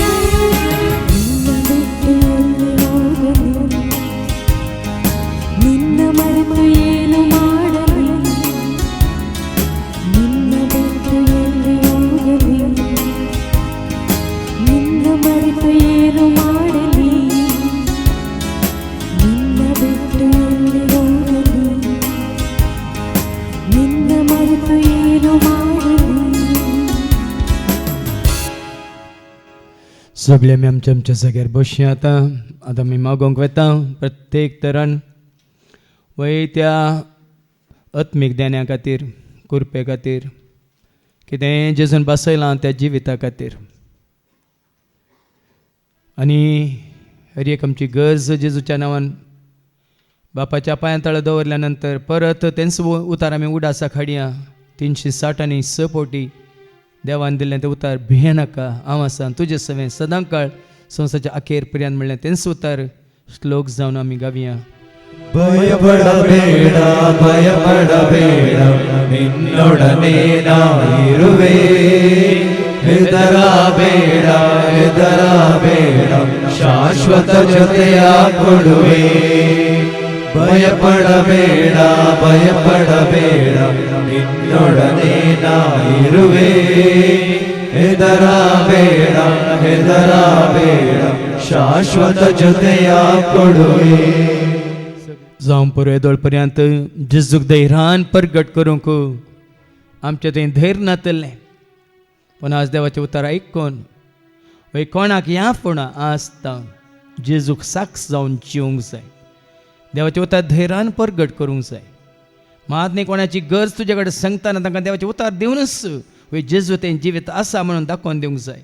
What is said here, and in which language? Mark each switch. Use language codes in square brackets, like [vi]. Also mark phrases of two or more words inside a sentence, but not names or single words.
[kn] ನಿನ್ನ ಬಿಟ್ಟು ಎಲ್ಲಿ ಹೋಗಲಿ, ನಿನ್ನ ಮರೆತು ಏನು ಮಾಡಲಿ, ನಿನ್ನ ಬಿಟ್ಟು ಎಲ್ಲಿ ಹೋಗಲಿ, ನಿನ್ನ ಮರೆತು ಏನು ಮಾಡಲಿ, ನಿನ್ನ ಬಿಟ್ಟು ಎಲ್ಲಿ ಹೋಗಲಿ, ನಿನ್ನ ಮರೆತು ಏನು ಮಾಡಲಿ. [kok] सगळे आमी आमच्या आमच्या जाग्यार बसया आतां आमी मागोवंक वेता प्रत्येक तरान वयत्या आत्मीक देण्या खातीर, कुरपे खातीर, कितें जेजून बसयलां त्या जिविता खातीर. आनी हर एक आमची गरज जेजूच्या नांवान बापाच्या पांया तळ दवरल्या नंतर परत तेंच उतार आमी उडासा खाडया 360 पोटी देवान दिल्लें तें उतार भियेनाका हांव आसा तुजे सवें सदां काळ संवसाराच्या अखेर पर्यंत म्हणलें तेंच उतार श्लोक जावन आमी गावया. [kn] ಭಯಪಡಬೇಡ ಭಯಪಡಬೇಡ ನಿನ್ನೊಡನೆ ನಾನಿರುವೆ ಹೆದರಬೇಡ ಹೆದರಬೇಡ ಶಾಶ್ವತ ಜೊತೆಯ ಕೊಡುವೆ ಭಯಪಡಬೇಡ ಭಯಪಡಬೇಡ ನಿನ್ನೊಡನೆ ನಾನಿರುವೆ ಹೆದರಬೇಡ ಹೆದರಬೇಡ ಶಾಶ್ವತ ಜೊತೆಯ ಕೊಡುವೆ. [kok] जावं पळय येदोळपर्यंत जेजूक धैर्यान परगट करूंक आमचें थंय धैर्य नातलें. पूण आज देवाचें उतर आयकून वय कोणाक ह्या फुडां आसता जेजूक साक्ष जावन जिवंक जाय. देवाचें उतर धैर्यान परगट करूंक जाय. मात न्ही कोणाची गरज तुजे कडेन सांगतना तांकां देवाचें उतर दिवनच वय जेजू तें जिवीत आसा म्हणून दाखोवन दिवंक जाय.